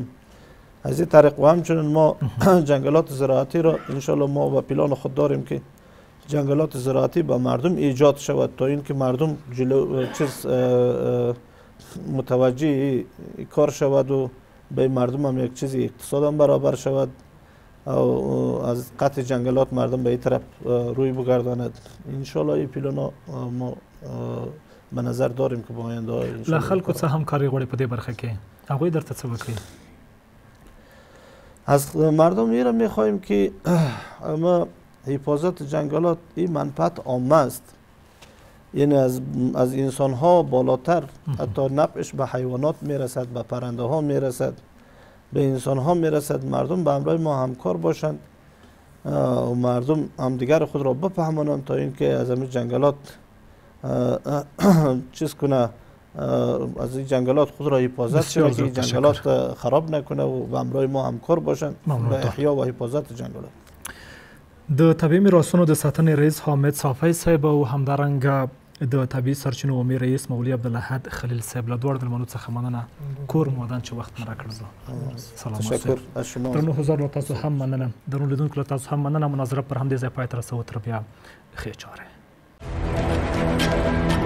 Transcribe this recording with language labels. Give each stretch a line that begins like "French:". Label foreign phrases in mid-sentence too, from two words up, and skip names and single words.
Persian: از این طریق و همچنین ما جنگلات زراعتی را انشالله ما و پلان خود داریم که جنگلات زراعتی به مردم ایجاد شود تا اینکه مردم متوجه کار شود و به مردم هم یک چیزی اقتصاد هم برابر شود و از قطع جنگلات مردم به این طرف روی بگرداند. انشالله این پلان ما به نظر داریم که با آینده
Pashto: له خلکو څه همکاري غواړي په دې برخه کې هغوی درته څه وکړي؟
Persian: از مردم ایره میخواهیم که ما حفاظت جنگلات این منفعت عامه است، یعنی از انسان ها بالاتر، حتی نفعش به حیوانات میرسد، به پرنده ها میرسد، به انسان ها میرسد. مردم به همراه ما همکار باشند و مردم همدیگر خود را بفهمانند تا اینکه از همین جنگلات چیز کنه، از این جنگلات خود را حفاظت کنه که جنگلات خراب نکنه و به همراه ما همکار باشند به احیا و حفاظت جنگلات.
Pashto: د طبیعي میراثونو د ساتنې رئیس حامد صافی صاحب او همدارنګه د طبیعي سرچینو عمومي رئیس مولوي عبدالاحد خلیل صاحب له دواړو د ملمنو څخه مننه کور مودان چې وخت مو راکړ.
Persian: سلامات تشکر از شما.
Pashto: درنو حضور له تاسو هم مننه، درنو لیدونکو له تاسو هم مننه. مناظره پر همدې ځای پای ته رسوو، تر بیا ښې چارې.